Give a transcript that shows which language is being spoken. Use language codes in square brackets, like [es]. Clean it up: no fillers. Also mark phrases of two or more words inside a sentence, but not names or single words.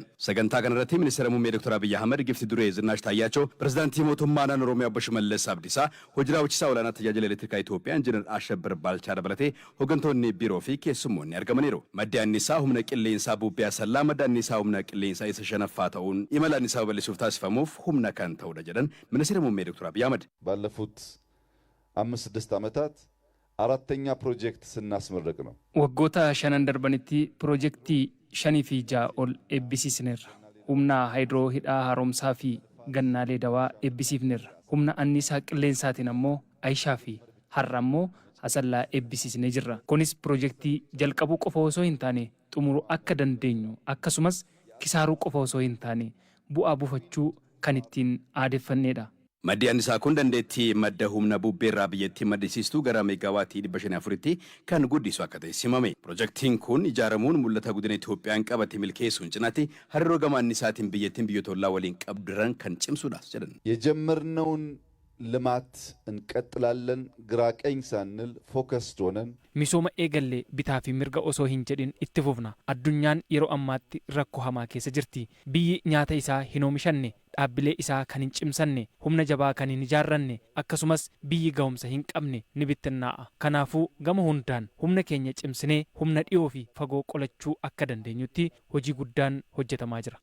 [om] Sagantaa kanarratti Ministeerri muummee Dr. Abiy Ahmed gifti duree Zinaash Taayyaachoo pirezidaantii mootummaa naannoo Oromiyaa Obbo Shimallis Abdiisaa hojii raawwachiisaa olaanaa tajaajila elektirikaa Itoophiyaa Injiinar Ashabbir Baalchaa dabalatee hooggantoonni biiroo fi keessummoonni argamaniiru. Maddi anniisaa humna qilleensaa bubbee Asallaa madda anniisaa humna qilleensaa isa shanaffaa ta'uun imala anniisaa babal'isuuf taasifamuuf humna kan ta'udha jedhan Ministeerri muummee Dr. Abiy Ahmed. [am] ባለፉት 5-6 ዓመታት አራተኛ ፕሮጀክት ስናስመረቅ ነው። [om] Waggoota shanan darbaniitti piroojektii shanaffaa ja'affaa eebbisiisneerra humna haayidiroo hidha haaromsaaf Genaale Daawaa eebbisiifneerra humna anniisaa qilleensaatiin ammo Aayishaaf har'a immoo Asallaa eebbisiisna jirra kunis piroojektii jalqabuu qofa osoo hin ta'in xumuruu akka dandeenyu akkasumas kisaaraa qofa osoo hin ta'in bu'aa buufachuu kan itti addeessinedha Maddi anniisaa kun dandeettii madda humna bubbeerraa biyyattii maddisiistuu gara meegaawaatii 504tti kan guddisu akka ta'e simame. Piroojeektiin kun ijaaramuun mul'ata guddina Itoophiyaan qabate milkeessuun cinaatti hariiroo gama anniisaatiin biyyattiin biyyoota ollaa waliin qabduran kan cimsuudha jedhan. [am] የጀመርነውን ልማት እንቀጥላለን ግራ ቀኝ ሳንል ፎከስድ ሆነን [om] misooma eegalle bitaa fi mirga osoo hin jedhin itti fufna. Addunyaan yeroo ammaatti rakkoo hamaa keessa jirti. Biyyi nyaata isaa hin oomishanne, dhaabbilee isaa kan hin cimsanne, humna jabaa kan hin ijaarranne, akkasumas biyyi ga'umsa hin qabne ni bittinnaa'a. Kanaafuu gama hundaan humna keenya cimsinee humna dhiyoo fi fagoo qolachuu akka dandeenyutti hojii guddaan hojjetamaa jira.